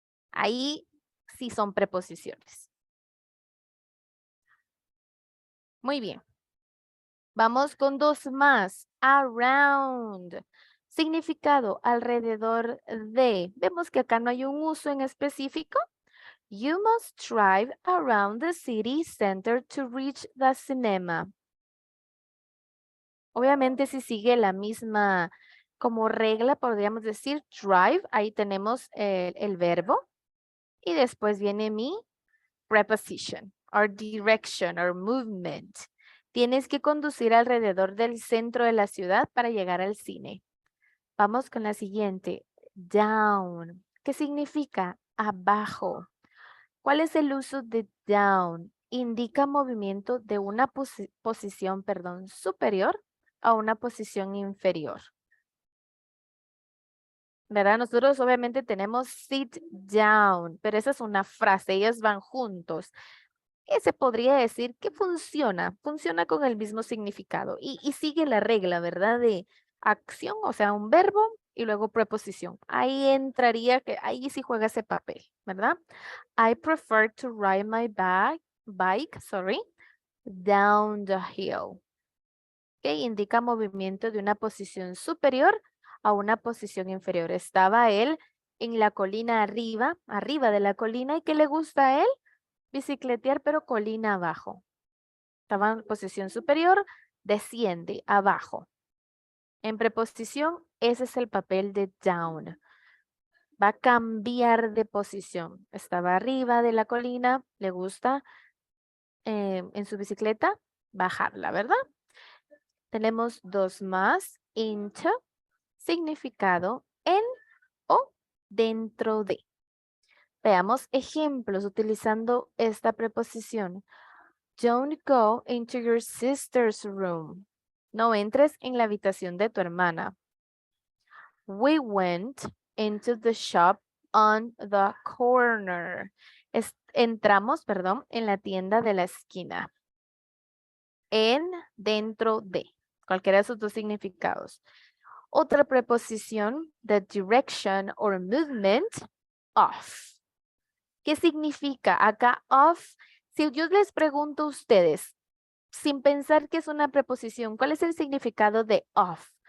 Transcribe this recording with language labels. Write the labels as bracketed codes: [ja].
[es] Ahí sí son preposiciones. Muy bien. Vamos con 2 más. Around. Significado alrededor de. Vemos que acá no hay un uso en específico. [en] You must drive around the city center to reach the cinema. [es] Obviamente si sigue la misma como regla, podríamos decir drive. Ahí tenemos el verbo. Y después viene mi preposition, [en] or direction, or movement. [es] Tienes que conducir alrededor del centro de la ciudad para llegar al cine. Vamos con la siguiente. Down. ¿Qué significa? Abajo. ¿Cuál es el uso de down? Indica movimiento de una posición, superior a una posición inferior. ¿Verdad? Nosotros obviamente tenemos [en] sit down, [es] pero esa es una frase, ellas van juntos. Se podría decir que funciona con el mismo significado y sigue la regla, ¿verdad? De acción, o sea, un verbo y luego preposición. Ahí entraría que ahí sí juega ese papel, ¿verdad? [en] I prefer to ride my bike, down the hill. [es] Que indica movimiento de una posición superior a una posición inferior. Estaba él en la colina arriba de la colina. ¿Y qué le gusta a él? Bicicletear, pero colina abajo. Estaba en posición superior, desciende abajo. En preposición, ese es el papel de down. Va a cambiar de posición. Estaba arriba de la colina, le gusta en su bicicleta bajarla, ¿verdad? Tenemos dos más. Into, significado en o dentro de. Veamos ejemplos utilizando esta preposición. [en] Don't go into your sister's room. [es] No entres en la habitación de tu hermana. [en] We went into the shop on the corner. [es] Entramos, en la tienda de la esquina. En, dentro de. Cualquiera de esos dos significados. Otra preposición, [en] the direction or movement of. [es] ¿Qué significa acá of? Si yo les pregunto a ustedes, sin pensar que es una preposición, ¿cuál es el significado de of?